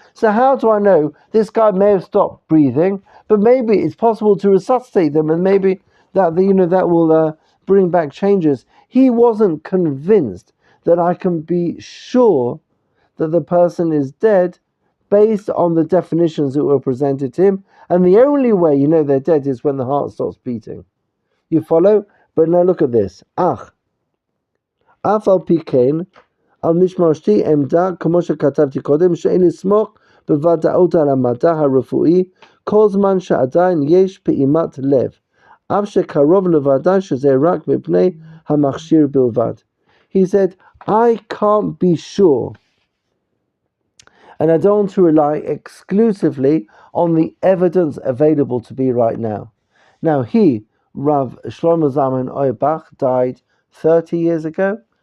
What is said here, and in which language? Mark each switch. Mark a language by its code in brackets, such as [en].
[en] So how do I know this guy may have stopped breathing, but maybe it's possible to resuscitate them, and maybe that will bring back changes. He wasn't convinced that I can be sure that the person is dead based on the definitions that were presented to him. And the only way you know they're dead is when the heart stops beating. You follow? But now look at this. [he] Af al pi ken, על משמרתי עמדה, כמו שכתבתי קודם, שאין לסמוך בוודאות על המדע הרפואי, כל זמן שעדיין יש פעימת לב, אף שקרוב לוודאי שזה רק מפני המכשיר בלבד. [en] He said, I can't be sure, and I don't want to rely exclusively on the evidence available to me right now. Now Rav Shlomo Zalman Auerbach, died 30 years ago.